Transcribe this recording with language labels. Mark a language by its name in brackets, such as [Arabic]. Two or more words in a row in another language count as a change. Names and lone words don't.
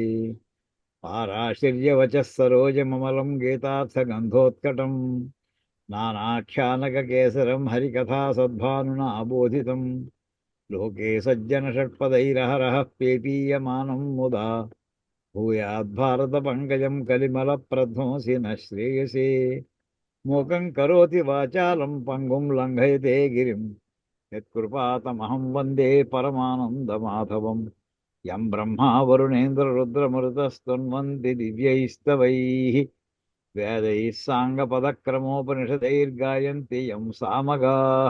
[Sanskrit] पाराशर्यवचः सरोजममलं गीतार्थगन्धोत्कटं नानाख्यानककेसरं हरिकथा सद्भानुना बोधितं. लोके सज्जनषट्पदैरहरः पेपीयमानं मुदा भूयाद्भारतपङ्कजं कलिमलप्रध्वंसि न श्रेयसे. మూకం కరోతి వాచాలం పంగుం లంఘయతే గిరిం యత్కృపాతమహం వందే పరమానందమాధవం. యం బ్రహ్మా వరుణేంద్రరుద్రమరుతస్తన్వంతి దివ్యైస్తవైః వేదైః సాంగపదక్రమోపనిషదైర్గాయంతి యం సామగాః.